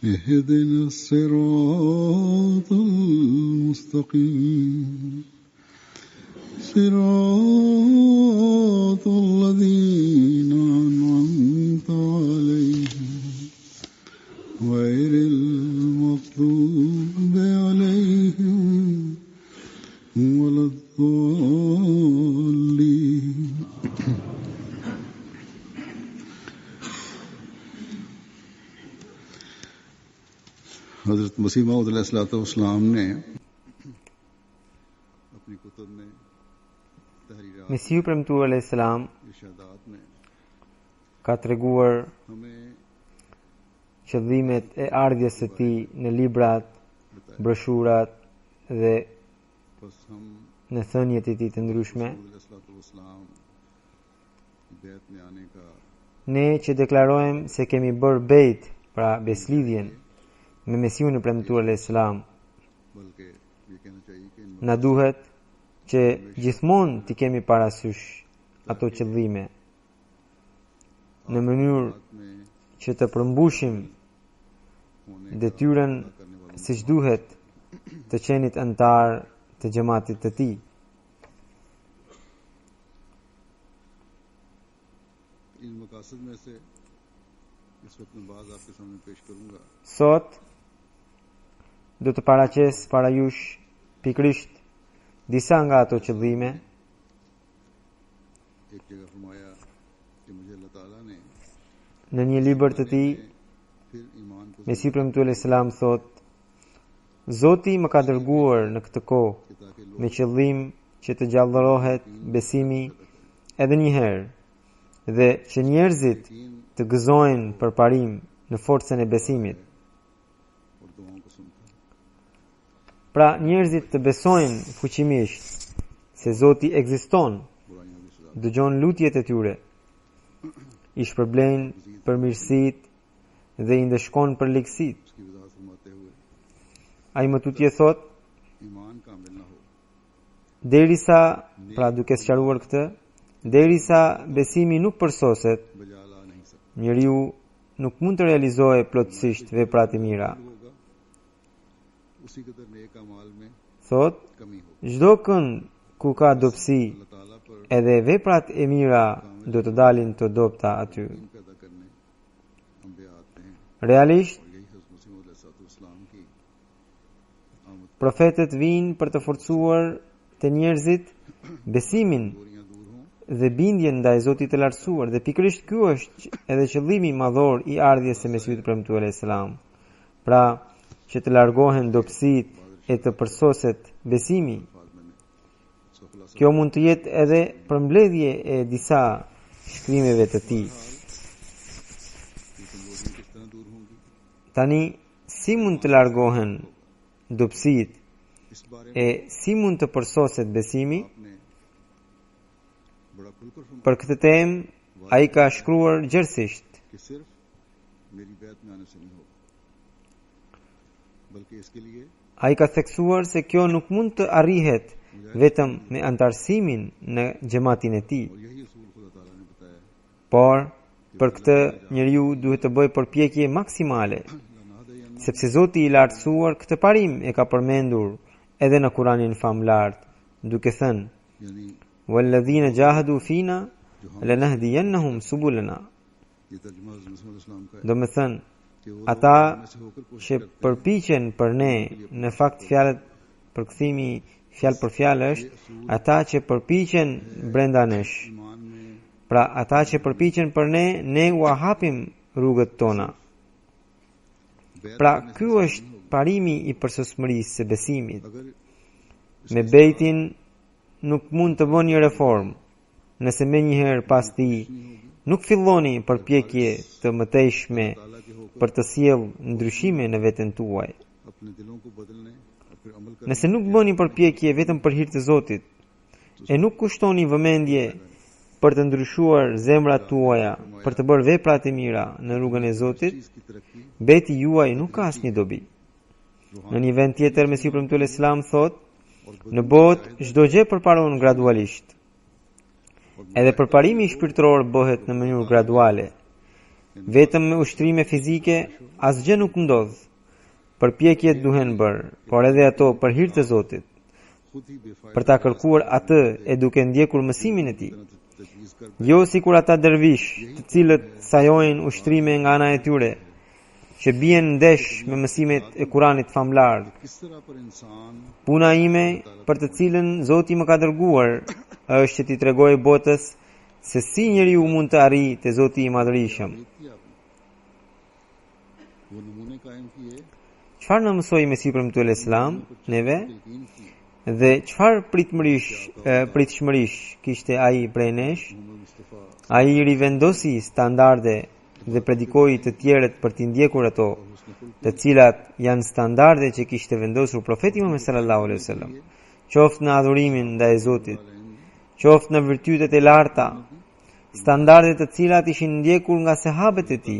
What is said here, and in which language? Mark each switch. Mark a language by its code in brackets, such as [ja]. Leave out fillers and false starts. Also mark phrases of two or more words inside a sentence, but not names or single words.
[ar] اهدنا الصراط المستقيم صراط الذين أنعمت عليهم غير المغضوب عليهم ولا [ur] الضالين حضرت مسیح موعود [ar] علیہ الصلوۃ والسلام [ur] نے اپنی کتب میں تحریرات [sq] Mesiu premtuar [ar] عليه السلام [ur] ارشادات میں [sq] ka treguar [ur] ہمیں [sq] qëllimet e ardhjes së tij në librat, broshurat dhe [ur] بس ہم [sq] në thënjet e tij të ndryshme. [ur] رسول [ar] علیہ الصلوۃ والسلام [ur] بیت میں آنے کا [sq] Ne që deklarojmë se kemi bërë bejt, pra beslidhjen me Mesiun e premtuar [ar] عليه السلام, [ur] بلکہ یہ کہنا چاہیے کہ ان [sq] na duhet që gjithmonë t'i kemi parasysh ato qëllime në mënyrë [ur] مقامات میں [sq] që të përmbushim [ur] ہونے [sq] detyren [ur] کا کرنے والوں [sq] siç duhet të qenit antar të xhamatit të tij. [ur] ان مقاصد میں سے اس وقت میں بعض آپ کے سامنے پیش کروں گا. [sq] Sot do të paraqes para jush pikrisht disa nga ato qëllime. [ur] ایک جگہ فرمایا کہ مجھے اللہ تعالیٰ نے [sq] Në një libër të tij, [ur] پھر ایمان کو [sq] Mesiu premtuar [ar] عليه السلام [sq] thot: Zoti më ka dërguar në këtë kohë [ur] کہ تاکہ لوگ [sq] me qëllim që të gjallërohet besimi edhe një herë dhe që njerëzit [ur] یقین [sq] të gëzojnë për parim në forcën e besimit. [ur] اور دعاؤں کو سنتا ہے. [sq] Pra njerëzit të besojnë fuqimisht se Zoti ekziston, [ur] برائیوں کی سزا [sq] dëgjon lutjet e tyre, i shpërblejnë për mirësitë dhe i ndeshkon për ligësitë. [ur] اس کی وضاحت فرماتے ہوئے [sq] Ai më tutje thot, [ur] ایمان کامل نہ ہو [sq] derisa, pra duke sqaruar këtë, derisa besimi nuk përsoset, [ur] بجا لا نہیں سکتا. [sq] njeriu nuk mund të realizojë plotësisht veprat e mira. [ur] ہوگا اسی قدر نیک اعمال میں [sq] Thot, [ur] کمی ہو. [sq] çdo kënd ku ka dobësi, [ur] اللہ تعالیٰ پر [sq] edhe veprat e mira do të dalin të dobta aty. [ur] یقین پیدا کرنے انبیاء آتے ہیں [sq] Realisht, [ur] اور یہی حضرت مسیح [ar] علیہ السلام [ur] کی آمد [sq] profetët vinë për të forcuar të njerëzit besimin [ur] دوریاں دور ہوں [sq] dhe bindjen ndaj Zotit të lartësuar, dhe pikërisht ky është edhe qëllimi madhor i ardhjes së Mesiut të premtuar [ar] عليه السلام. [sq] Pra, që të largohen dobësitë e të përsoset besimi. [ur] الفاظ میں نے اس کا خلاصہ [sq] Kjo mund të jetë edhe përmbledhje e disa shkrimeve të tij. [ur] یہ کمزوریاں کس طرح دور ہوں گی [sq] Tani, si mund të largohen dobësitë [ur] اس بارے [sq] e si mund të përsoset besimi? [ur] آپ نے بڑا کھل کر فرمایا [sq] Për këtë temë, ai ka shkruar gjerësisht. [ur] کہ صرف میری بیت میں آنے سے نہیں ہوگا بلکہ اس کے لیے [sq] Ai ka theksuar se kjo nuk mund të arrihet vetëm me antarësimin në xhamatin e tij, [ur] اور یہی اصول خدا تعالیٰ نے بتایا ہے [sq] por për këtë njeriu duhet të bëjë përpjekje maksimale, sepse Zoti i lartësuar këtë parim e ka përmendur edhe në Kur'anin famlar, duke thënë: [ur] یعنی [ar] "والذين جاهدوا فينا لنهدينهم سبلنا." [ur] یہ ترجمہ حضرت مسیح [ar] علیہ السلام [ur] کا ہے [sq] Do me thënë, [ur] کہ وہ [sq] ata [ur] میں سے ہو کر کوشش [sq] që [ur] کرتے ہیں [sq] përpiqen për ne, në fakt fjalët përkthimi fjalë për fjalë është ata që përpiqen brenda nesh. [ur] ایمان میں [sq] Pra ata që përpiqen për ne, ne u hapim rrugët tona. [ur] بیت [sq] Pra [ur] کرنے سے [sq] ky është parimi i përsosmërisë së besimit. [ur] اگر [sq] Me bejtin nuk mund të bëni reformë, nëse menjëherë pas tij nuk filloni përpjekje të mëtejshme [ur] تعالیٰ کے ہو کر [sq] për të sjellë ndryshime në veten tuaj. [ur] اپنے دلوں کو بدلنے اور پھر عمل کرنے [sq] Nëse nuk bëni përpjekje vetëm për hir të Zotit e nuk kushtoni vëmendje për të ndryshuar zemrat tuaja, për të bërë veprat e mira në rrugën e Zotit, [ur] چیز کی ترقی [sq] beti juaj nuk ka asnjë dobi. Në një vend tjetër Mesiu premtuar Islam thot: Në botë çdo gjë përparon gradualisht. Edhe përparimi shpirtëror bëhet në mënyrë graduale. Vetëm me ushtrime fizike asgjë nuk ndodh, përpjekjet duhen bërë, por edhe ato për hir të Zotit, [ur] خود ہی بےفائدہ [sq] për ta kërkuar atë e duke ndjekur mësimin e tij. Jo sikur ata dervish, të cilët sajojnë ushtrime nga ana e tyre, që bien ndesh me mësimet e Kuranit famlar. [ur] کس طرح پر انسان [sq] Puna ime për të cilën Zoti më ka dërguar është që t'i tregoj botës se si njeriu mund të arrijë te Zoti i Madhërisëm. [ur] کیا وہ نمونے قائم کیے [sq] Çfarë na mësoi Mesihu premtuar Islam neve [ur] یقین کی [sq] dhe çfarë pritshmërish kishte ai prej nesh? [ur] मोहम्मद मुस्तफा [sq] Ai rivendosi standarde dhe predikoi të tjerët për t'i ndjekur ato, të cilat janë standarde që kishte vendosur profeti Muhammed [ar] صلى الله عليه وسلم, [sq] qoftë në adhurimin ndaj Zotit, qoftë në virtytet e larta, standarde të cilat ishin ndjekur nga sahabët e tij.